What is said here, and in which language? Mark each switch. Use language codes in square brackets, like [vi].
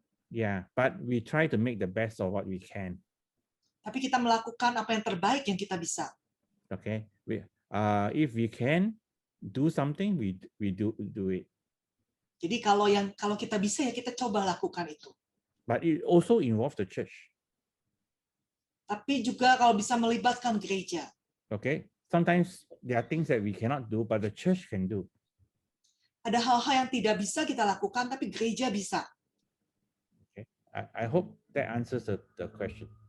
[en] yeah, but we try to make the best of what we can. [id] Tapi kita melakukan apa yang terbaik yang kita bisa. [en] Okay, if we can do something, we do it. [id] Jadi kalau kita bisa ya kita coba lakukan itu. [en] But it also involves the church. [id] Tapi juga kalau bisa melibatkan gereja. [en] Okay, sometimes there are things that we cannot do, but the church can do. [id] Ada hal-hal yang tidak bisa kita lakukan, tapi gereja bisa. [en] Okay, I hope that answers the question.